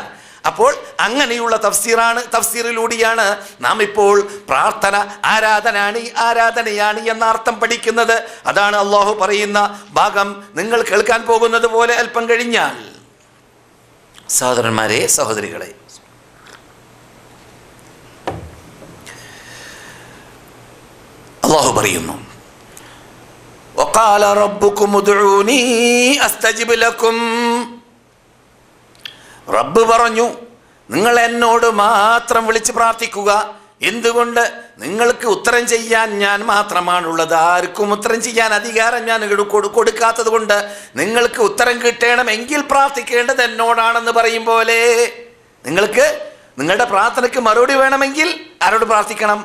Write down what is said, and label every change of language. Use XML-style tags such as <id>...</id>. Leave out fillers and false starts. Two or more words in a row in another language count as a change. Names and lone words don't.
<ml>അപ്പോൾ അങ്ങനെയുള്ള തഫ്സീറിലൂടെയാണ് നാം ഇപ്പോൾ പ്രാർത്ഥന ആരാധനയാണ് എന്ന അർത്ഥം പഠിക്കുന്നത്. അതാണ് അള്ളാഹു പറയുന്ന ഭാഗം നിങ്ങൾ കേൾക്കാൻ പോകുന്നത് പോലെ അല്പം കഴിഞ്ഞാൽ. സഹോദരന്മാരെ, സഹോദരികളെ, അള്ളാഹു പറയുന്നു,</ml> <ar>وقال ربكم ادعوني استجب لكم.</ar> <ml>റബ്ബ് പറഞ്ഞു, നിങ്ങൾ എന്നോട് മാത്രം വിളിച്ച് പ്രാർത്ഥിക്കുക. എന്തുകൊണ്ട്? നിങ്ങൾക്ക് ഉത്തരം ചെയ്യാൻ ഞാൻ മാത്രമാണുള്ളത്. ആർക്കും ഉത്തരം ചെയ്യാൻ അധികാരം ഞാൻ കൊടുക്കാത്തത് കൊണ്ട് നിങ്ങൾക്ക് ഉത്തരം കിട്ടണമെങ്കിൽ പ്രാർത്ഥിക്കേണ്ടത് എന്നോടാണെന്ന് പറയും പോലെ, നിങ്ങൾക്ക് നിങ്ങളുടെ പ്രാർത്ഥനയ്ക്ക് മറുപടി വേണമെങ്കിൽ ആരോട് പ്രാർത്ഥിക്കണം?</ml>